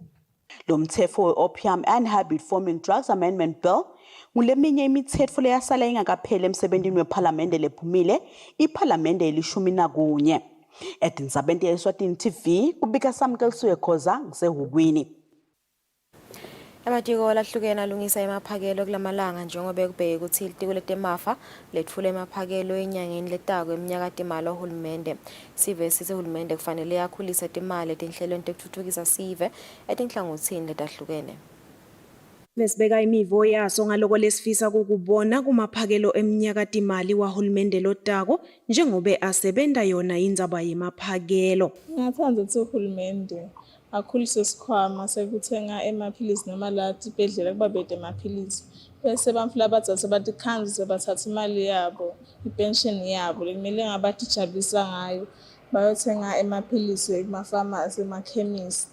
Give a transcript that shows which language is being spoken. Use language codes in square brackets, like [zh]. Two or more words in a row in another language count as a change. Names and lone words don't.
[ss] Lo mthetho we-Opium and Habit Forming Drugs Amendment Bill nguleminye imithetho leyasala ingakapheli emsebentini wePhalamende lephumile iPhalamende eli-11. Edinzabente yeSwatini TV kubika Samkeliswe Khoza ngiseHukwini. Amatiko lahlukene alungisa emaphakelo kulamalanga njengoba kubheke ukuthi ilitiko letemafa lethule emaphakelo enyangeni letako eminyaka temali ohulumende. Sive size hulumende kufanele yakhulisa temali etinhlelweni tekuthuthukisa sive etinhlangothini letahlukene. Besibeka imivo yaso ngaloko lesifisa ukubona kumaphakelo eminyaka timali wahulumende lotako njengoba asebenta yona indzaba yemaphakelo. Ngingathanda ukuthi uhulumende akhulise isikhwama sekuthenga emaphilisi noma lati ibhedlela kuba bede emaphilisi bese bamfula abathatha bathi khanzi bathatha imali yabo ipension yabo lekumele ngabathi jabulisa ngayo bayothenga emaphilisi emafamasi emakhemisi.